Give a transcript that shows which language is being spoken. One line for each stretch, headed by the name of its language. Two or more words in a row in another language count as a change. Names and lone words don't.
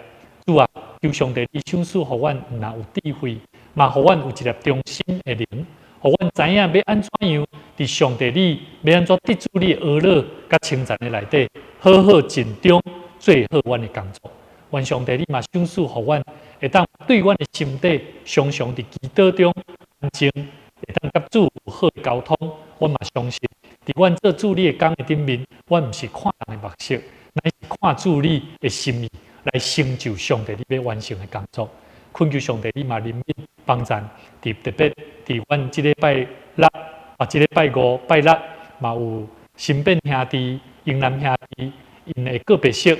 Min Nan Chinese: 主啊，求上帝你赏赐给我们若有智慧，嘛给我们有一粒忠心的灵，给我们知影要安怎样在上帝你要安怎得主你的儿乐甲称赞的内底，好好尽忠做好我们的工作。愿上帝你嘛赏赐给我们，会当对我们的心底常常在祈祷中安静，会当甲主有好的沟通。我嘛相信，在阮做主你的工的顶面，我毋是看人的目色，乃是看主你的心意来成就上帝你要完成的工作。恳求上帝你嘛怜悯帮助，特别在阮这礼拜六这礼拜五、拜六嘛有新变兄弟、英南兄弟因的个别色。